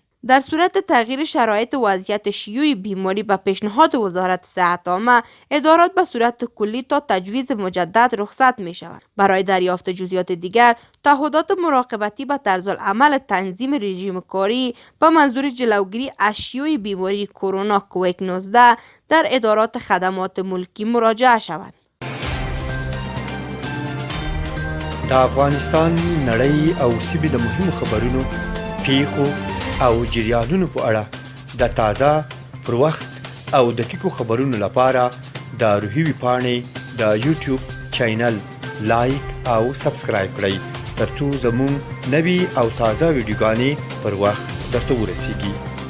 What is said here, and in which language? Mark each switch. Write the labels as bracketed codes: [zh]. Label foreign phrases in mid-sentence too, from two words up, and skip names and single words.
[fa] در صورت تغییر شرایط و وضعیت شیوع بیماری به پیشنهاد وزارت صحت عامه، ادارات به صورت کلی تا تجویز مجدد رخصت می شوند. برای دریافت جزئیات دیگر، تعهدات مراقبتی به طرزالعمل تنظیم رژیم کاری به منظور جلوگیری از شیوع بیماری کرونا کووید 19 در ادارات خدمات ملکی مراجعه شود. [ps] د افغانستان نړۍ او سیمې د مهمو خبرونو، پیښو او جریانونو په اړه د تازه، پر وخت او دقیقو خبرونو لپاره د روحي ویبپاڼې د یوټیوب چینل لایک او سبسکرایب کړئ ترڅو زموږ نوي او تازه ویډیوګانې پر وخت درته ورسیږي.